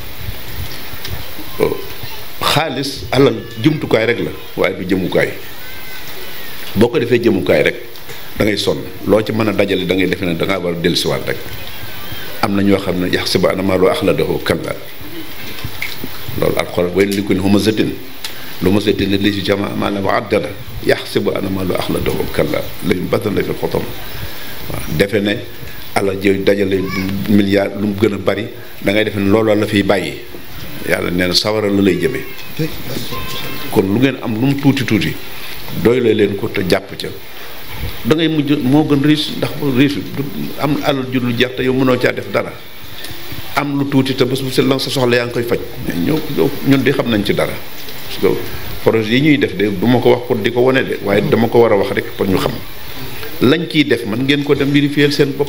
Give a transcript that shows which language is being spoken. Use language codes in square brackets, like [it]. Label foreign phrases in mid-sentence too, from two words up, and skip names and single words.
[wo] xaalis alal jumtukaay rek la waaye du jëmukaay boo ko defee jëmukaay rek da ngay sonn loo ci mën a dajale da ngay defe ne da ngaa war a dellusiwaat rek am na ñoo xam ne [ar] يحسب أن ماله أخلده كلا [wo] loolu alxuraan waylun [ar] لكل همزة لمزة الذي جمع مالا وعدده يحسب أن ماله أخلده كلا لينبذن في الحطمة [wo] waaw defe ne alal ji dajale milliard lu mu gën a bari da ngay defe ne looloo la fiy bàyyi yàlla nee na sawara la lay jëmee kon lu ngeen am lu mu tuuti tuuti doyle leen ko te jàpp ca da ngay mujj moo gën riche ndax riche du am alal ju dul jeex te yow mënoo caa def dara am lu tuuti te bés bu set la sa soxla yaa ngi koy faj mais ñun di xam nañ ci dara [fr] parce que projet [wo] yi ñuy def de du ma ko wax pour di ko wane de waaye dama ko war a wax rek pour ñu xam lañ ciy def man ngeen ko dem vérifier seen bopp.